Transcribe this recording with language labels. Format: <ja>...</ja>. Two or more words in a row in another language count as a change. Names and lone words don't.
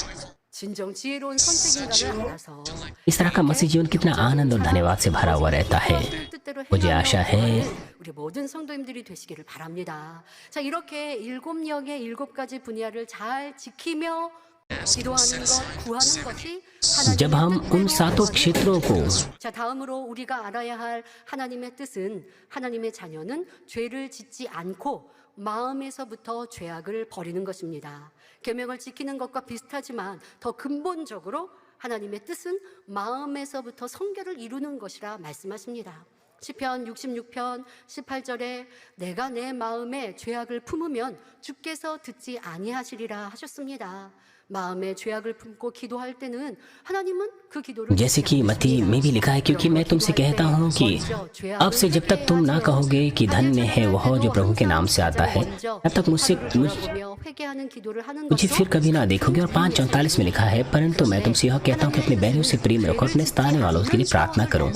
<hi>इस तरह का मसीह जीवन कितना आनंद और धन्यवाद से भरा हुआ रहता है। मुझे आशा है जब हम उन सातों क्षेत्रों को</hi> <ko>마음에서부터 죄악을 버리는 것입니다. 계명을 지키는 것과 비슷하지만 더 근본적으로 하나님의 뜻은 마음에서부터 성결을 이루는 것이라 말씀하십니다. 시편 66편 18절에 내가 내 마음에 죄악을 품으면 주께서 듣지 아니하시리라 하셨습니다. 마음에 죄악을 품고 기도할 때는 하나님은 그 기도를</ko> <hi>जैसे कि मत्ती में भी लिखा है, क्योंकि मैं तुमसे कहता हूँ कि अब से जब तक तुम ना कहोगे कि धन्य है वह जो प्रभु के नाम से आता है, तब तक मुझे फिर कभी ना देखोगे। और 5:44 में लिखा है, परंतु मैं तुमसे यह कहता हूँ कि अपने बैरियों से प्रेम रखो, अपने सताने वालों के लिए प्रार्थना करो।</hi>